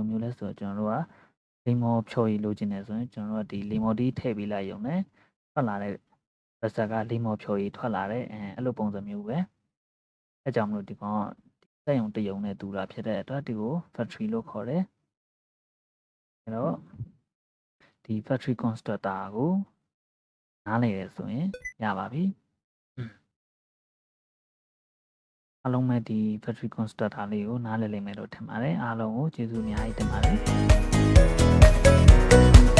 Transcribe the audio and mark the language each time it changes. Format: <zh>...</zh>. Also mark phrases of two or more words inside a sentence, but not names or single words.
<my>မျိုးလဲဆိုတော့ကျွန်တော်တို့ကလိမ္မောဖြော်ရည်လိုချင်တယ်ဆိုရင်ကျွန်တော်တို့ကဒီလိမ္မောတီးထည့် ပေးလိုက်ရုံနဲ့ထွက်လာတဲ့ result ကလိမ္မောဖြော်ရည်ထွက်လာတဲ့အဲ့လိုပုံစံမျိုးပဲအဲကြောင့်မလို့ဒီကောင်ကစက်ရုံတရုံနဲ့တူတာဖြစ်တဲ့အတွက်ဒီကို factory လို့ခေါ်တယ်အဲ့တော့ဒီ</my> <en>factory constructor</en> <my>ကိုနားလည်ရဆိုရင်ရပါပြီအားလုံးပဲဒီ</my> <en>factory constructor</en> <my>လေးကိုနားလည်လိမ့်မယ်လို့ထင်ပါတယ်အားလုံးကိုကျေးဇူးအများကြီးတင်ပါတယ်</my>